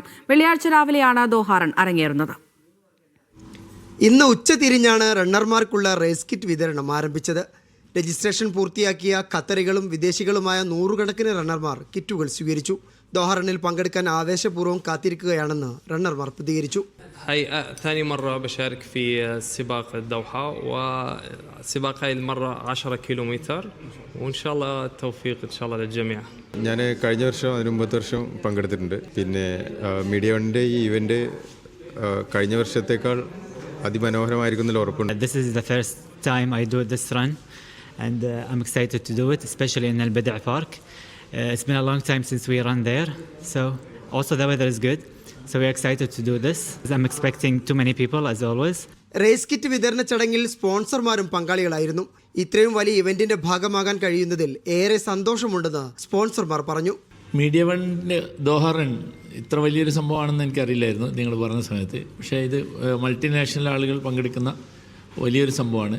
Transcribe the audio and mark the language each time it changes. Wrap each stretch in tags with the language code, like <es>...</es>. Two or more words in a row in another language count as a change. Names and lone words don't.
<ml>വെള്ളിയാഴ്ച രാവിലെയാണ് ദോഹ റൺ അരങ്ങേറുന്നത്. ഇന്ന് ഉച്ചതിരിഞ്ഞാണ് റണ്ണർമാർക്കുള്ള റേസ് കിറ്റ് വിതരണം ആരംഭിച്ചത്. രജിസ്ട്രേഷൻ പൂർത്തിയാക്കിയ ഖത്തറികളും വിദേശികളുമായ നൂറുകണക്കിന് റണ്ണർമാർ കിറ്റുകൾ സ്വീകരിച്ചു. ദോഹ റണ്ണിൽ പങ്കെടുക്കാൻ ആവേശപൂർവ്വം കാത്തിരിക്കുകയാണെന്ന് റണ്ണർമാർ പ്രതികരിച്ചു.</ml> <ar>هاي ثاني مرة بشارك في سباق الدوحة وسباق هاي المرة 10 كيلومتر وإن شاء الله التوفيق إن شاء الله للجميع.</ar> <ml>ഞാൻ കഴിഞ്ഞ വർഷം അതിന് മുമ്പത്തെ വർഷം പങ്കെടുത്തിട്ടുണ്ട്. പിന്നെ മീഡിയ വണ്ണിൻ്റെ ഈ ഇവൻ്റ് കഴിഞ്ഞ വർഷത്തേക്കാൾ അതിമനോഹരമായിരിക്കുന്നതിൽ ഉറപ്പുണ്ട്.</ml> <en>This is the first time I do this run and I'm excited to do it, especially in Al Bada' Park. It's been a long time since we run there, so also the weather is good. So we're excited to do this. I'm expecting too many people as always.</en> <ml>റേസ് കിറ്റ് വിതരണ ചടങ്ങിൽ സ്പോൺസർമാരും പങ്കാളികളായിരുന്നു. ഇത്രയും വലിയ ഇവന്റിന്റെ ഭാഗമാകാൻ കഴിയുന്നതിൽ ഏറെ സന്തോഷമുണ്ടെന്ന് സ്പോൺസർമാർ പറഞ്ഞു. മീഡിയ വണ്ണിൻ്റെ ദോഹ റൺ ഇത്ര വലിയൊരു സംഭവമാണെന്ന് എനിക്കറിയില്ലായിരുന്നു നിങ്ങൾ പറഞ്ഞ സമയത്ത്. പക്ഷേ ഇത് മൾട്ടിനാഷണൽ ആളുകൾ പങ്കെടുക്കുന്ന വലിയൊരു സംഭവമാണ്.</ml>